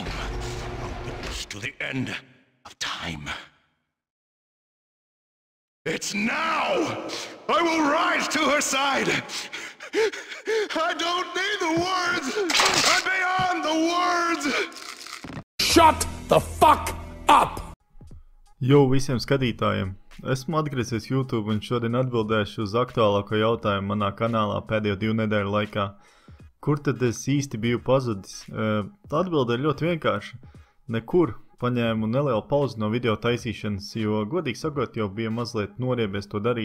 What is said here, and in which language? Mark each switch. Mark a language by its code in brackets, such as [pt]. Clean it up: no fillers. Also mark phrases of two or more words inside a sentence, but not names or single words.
[en] A witness to the end of time. It's now! I will rise to her side! I don't need the words! I'm beyond the words! Shut the fuck up! [lv] Jo, visiem skatītājiem! Esmu atgriezies YouTube un šodien atbildēšu uz aktuālāko jautājumu manā kanālā pēdējo 2 nedēļu laikā. Kur tad es īsti biju pazudis? Atbilde ir ļoti vienkārša. Nekur. Paņēmu nelielu pauzi no video taisīšanas, jo, godīgi sakot, jau bija mazliet noriebies to darīt.